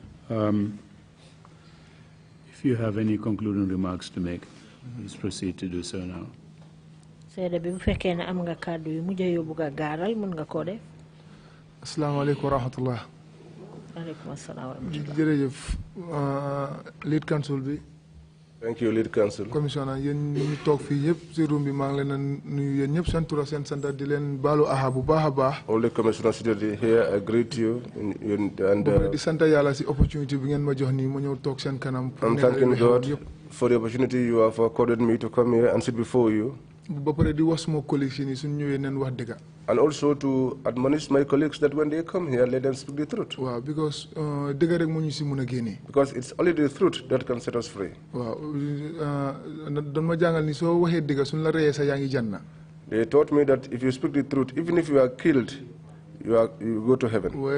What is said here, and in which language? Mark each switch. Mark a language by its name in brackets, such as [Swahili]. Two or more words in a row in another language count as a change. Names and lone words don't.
[English] If you have any concluding remarks to make, please proceed to do so now. [Arabic] السلام عليكم ورحمة الله. [English] Lead counsel bi. Thank you, lead counsel. Commissioner, [Wolof] yéen ñi toog fii ñëpp ci room bi maa ngi leen a nuyu yéen ñëpp seen tur ak seen sant di leen baalu aha bu baax a baax. [English] All the commissioners seated here, I greet you. And [Wolof] di sant yàlla ci opportunity bi ngeen ma jox nii ma ñëw toog seen kanam. [English] I'm thanking God for the opportunity you have accorded me to come here and sit before you. [Wolof] ba pare di wax suma collègues yi nii suñu ñëwee neen wax dëgg. [English] And also to admonish my colleagues that when they come here, let them speak the truth. Wow, because because it's only the truth that can set us free. Wow, they taught me that if you speak the truth, even if you are killed, you go to heaven.